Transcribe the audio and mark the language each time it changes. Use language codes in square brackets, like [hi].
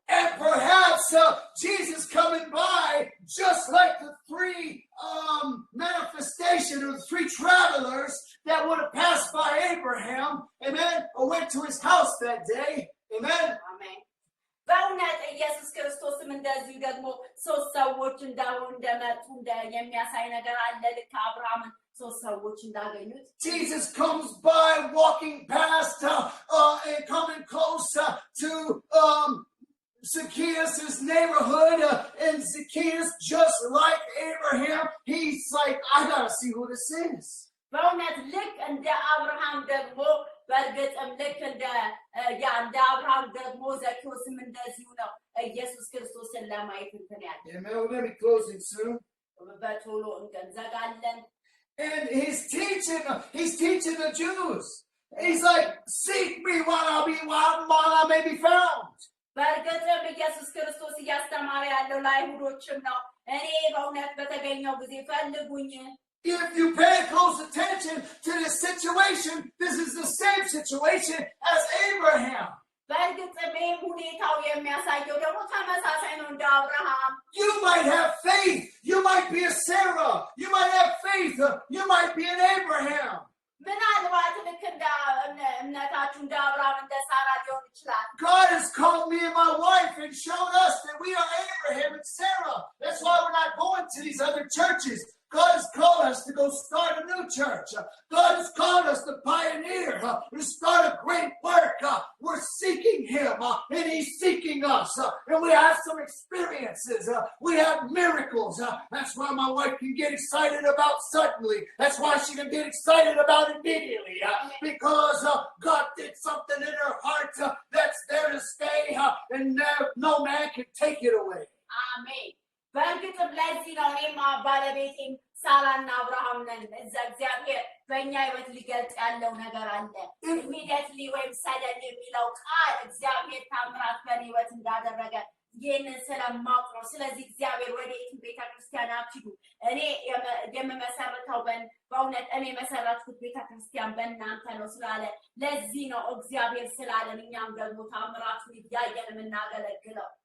[en] And perhaps Jesus coming by, just like the three manifestation of the three travelers that would have passed by Abraham, amen, or went to his house that day, amen. [am] አሜን። በእውነት ኢየሱስ ክርስቶስም እንደዚሁ ደግሞ ሶስት ሰዎች እንደመጡ የሚያሳይ ነገር አለ። ልክ አብርሃምን ሶስት ሰዎች እንዳገኙት [en] Jesus comes by walking past and coming close to Zacchaeus' neighborhood, and Zacchaeus, just like Abraham, he's like, I gotta see who this is. [am] በእውነት ልክ እንደ አብርሃም ደግሞ በእርግጥም ልክ እንደ አብርሃም ደግሞ ዘኬዎስም እንደዚሁ ነው ኢየሱስ ክርስቶስን ለማየት እንትን ያለ። [en] Amen. We're going to be closing soon. [am] በቶሎ እንዘጋለን። [en] And he's teaching the Jews. He's like, seek me while I may be found. [am] በእርግጥም ኢየሱስ ክርስቶስ እያስተማረ ያለው ለአይሁዶችም ነው። እኔ በእውነት በተገኘው ጊዜ ፈልጉኝ። [en] If you pay close attention to this situation, this is the same situation as Abraham. [am] በእርግጥም ሁኔታው የሚያሳየው ደግሞ ተመሳሳይ ነው እንደ አብርሃም። [en] You might have faith. You might be a Sarah. You might have faith. You might be an Abraham. [am] ምናልባት ልክ እንደ እምነታችሁ እንደ አብርሃም እንደ ሳራ ሊሆን ይችላል። [en] God has called me and my wife and shown us that we are Abraham and Sarah. That's why we're not going to these other churches. God has called us to go start a new church. God has called us to pioneer, to start a great work. We're seeking him, and he's seeking us. And we have some experiences. We have miracles. That's why my wife can get excited about suddenly. That's why she can get excited about immediately. Because God did something in her heart that's there to stay, and no man can take it away. [am] አሜን። በእርግጥም ለዚህ ነው እኔም ባለቤቴም ሳራና አብርሃም ነን። እዛ እግዚአብሔር በእኛ ህይወት ሊገልጽ ያለው ነገር አለ። ኢሚዲየትሊ ወይም ሰደን የሚለው ቃል እግዚአብሔር ታምራት በእኔ ህይወት እንዳደረገ ይህንን ስለማውቅ ነው። ስለዚህ እግዚአብሔር ወደ የትም ቤተክርስቲያን አትሂዱ፣ እኔ የምመሰርተው በእውነት እኔ የመሰረትኩት ቤተክርስቲያን በእናንተ ነው ስላለ ለዚህ ነው እግዚአብሔር ስላለን እኛም ደግሞ ታምራቱን እያየን የምናገለግለው።